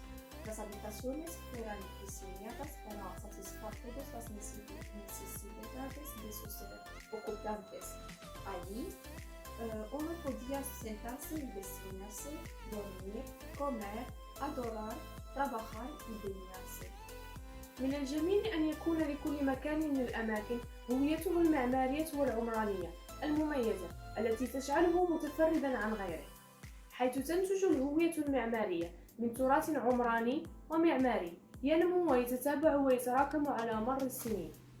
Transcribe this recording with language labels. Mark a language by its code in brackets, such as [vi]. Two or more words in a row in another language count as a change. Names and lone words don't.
[es] Las habitaciones eran diseñadas para satisfacer todas las necesidades de sus ocupantes. Allí, uno podía sentarse y desayunarse, dormir, comer, adorar, trabajar y bañarse. [ar] من الجميل أن يكون لكل مكان من الأماكن هويته المعمارية والعمرانية المميزة التي تجعله متفردا عن غيره، حيث تنتج الهوية المعمارية من تراث عمراني ومعماري ينمو ويتتابع ويتراكم على مر السنين.